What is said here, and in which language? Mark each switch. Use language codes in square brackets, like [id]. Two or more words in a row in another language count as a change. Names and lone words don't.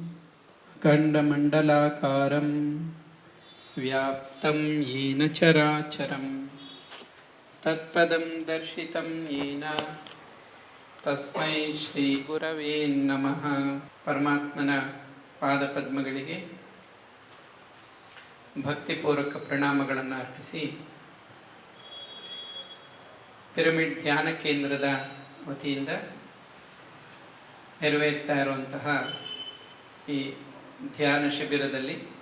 [sa] ಖಂಡಮಂಡಲಾಕಾರಂ ವ್ಯಾಪ್ತಂ ಯೇನ ಚರಾಚರಂ ತತ್ಪದಂ ದರ್ಶಿತಂ ಯೇನ ತಸ್ಮೈ ಶ್ರೀ ಗುರವೇ ನಮಃ. [kn] ಪರಮಾತ್ಮನ ಪಾದಪದ್ಮಗಳಿಗೆ ಭಕ್ತಿಪೂರ್ವಕ ಪ್ರಣಾಮಗಳನ್ನು ಅರ್ಪಿಸಿ, ಪಿರಮಿಡ್ ಧ್ಯಾನ ಕೇಂದ್ರದ ವತಿಯಿಂದ ನೆರವೇರ್ತಾ ಇರುವಂತಹ ಈ ಧ್ಯಾನ ಶಿಬಿರದಲ್ಲಿ